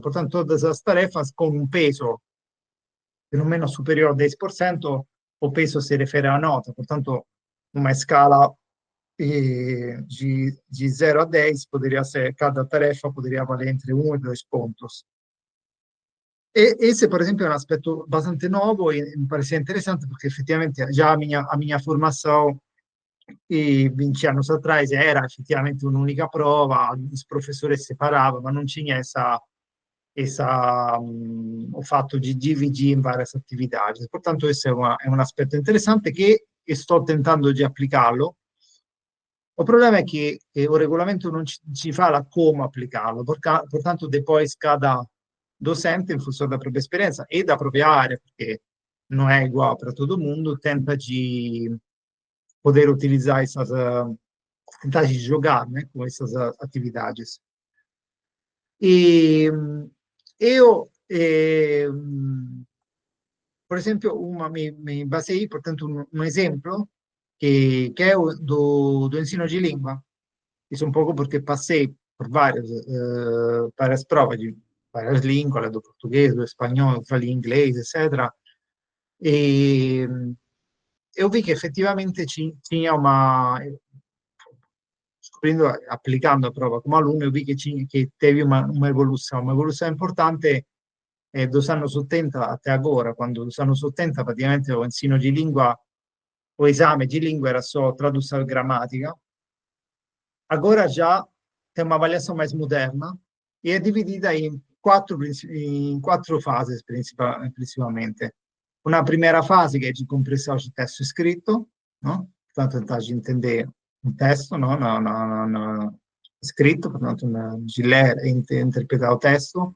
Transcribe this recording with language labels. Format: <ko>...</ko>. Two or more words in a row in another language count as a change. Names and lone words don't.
<pt>Portanto, todas as tarefas com um peso pelo menos superior a 10%, o peso se refere à nota. Portanto, uma escala de 0 a 10 poderia ser, cada tarefa poderia valer entre 1 e 2 pontos. E esse,</pt> <it>por esempio, è un aspetto bastante nuovo e mi pareceva interessante perché effettivamente già</it> <pt>a minha formação 20 anos atrás</pt> <it>era effettivamente un'unica prova,</it> <pt>os professores separavam,</pt> <it>ma non</it> <pt>tinha o</pt> <it>fatto di dividir in varie attività. Portanto, questo è un aspetto interessante che sto tentando di applicarlo. Il problema è che il regolamento non ci fa la come applicarlo,</it> <pt>portanto, depois cada docente,</pt> <it>in funzione della propria esperienza</it> <pt>e da propria area,</pt> <it>perché non è uguale per tutto il mondo,</it> <pt>tenta di poder utilizar essas, tentar de jogar, né, com essas atividades. E eu, por exemplo, me baseei, portanto, um exemplo que é o do ensino de língua. Isso um pouco porque passei por várias provas de várias línguas, do português, do espanhol, falo inglês, etc. E eu vi que effettivamente tinha uma,</pt> <it>scoprendo, applicando</it> <pt>a prova come aluno, eu vi que teve uma evolução importante dos anni 70 até agora, quando dos anni 70 praticamente o ensino di lingua, o</pt> <it>esame di lingua</it> <pt>era só tradução e gramática. Agora já tem uma avaliação mais moderna e é dividida em quatro fases, principalmente. Uma primeira fase que é de compreensão de texto escrito, no? Portanto, tentar de entender um texto, no? Escrito, portanto, de ler e interpretar o texto.</pt>